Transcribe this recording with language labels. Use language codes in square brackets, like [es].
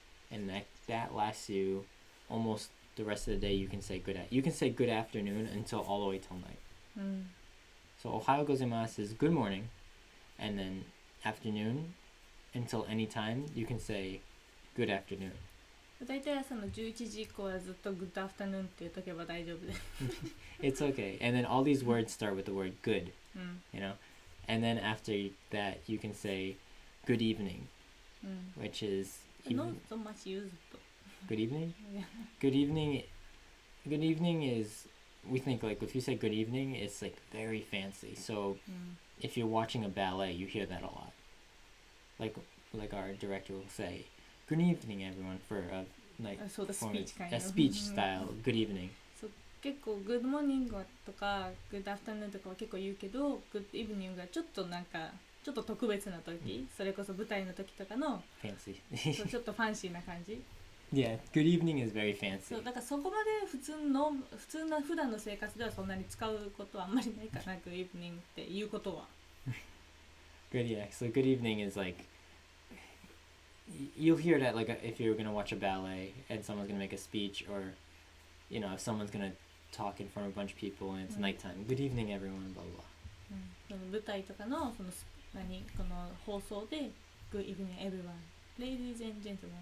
[en] And that lasts you almost the rest of the day. You can say good afternoon until all the way till night. So [ja] ohayo gozaimasu [en] is good morning, and then afternoon until any time you can say good afternoon. [ja] 大体その11時以降はずっと [en] Good afternoon [ja] って言っとけば大丈夫です [en] It's okay. And then all these words start with the word good, you know? And then after that you can say good evening, which is Not so much used good evening? Yeah. Good evening is, we think like if you say good evening, it's like very fancy. So if you're watching a ballet, you hear that a lot. Like our director will say, good evening everyone, for a night So the performance. speech kind A of speech style, good evening. [ja] 結構 [en] Good morning [ja] とか [en] Good afternoon [ja] とかは結構言うけど [en] Good evening [ja] がちょっとなんかちょっと特別な時、それこそ舞台の時とかの [en] Fancy. [ja] そうちょっとファンシーな感じ [en] Yeah, good evening is very fancy. [ja] そうだからそこまで普段の生活ではそんなに使うことはあんまりないかな [en] Good evening [ja] っていうことは [en] Good, yeah. So good evening is like, you'll hear that like if you're gonna watch a ballet and someone's gonna make a speech, or you know if someone's gonna talk in front of a bunch of people and it's nighttime. Good evening everyone, blah blah. [ja] その舞台とかのこの放送で [en] Good evening everyone ladies and gentlemen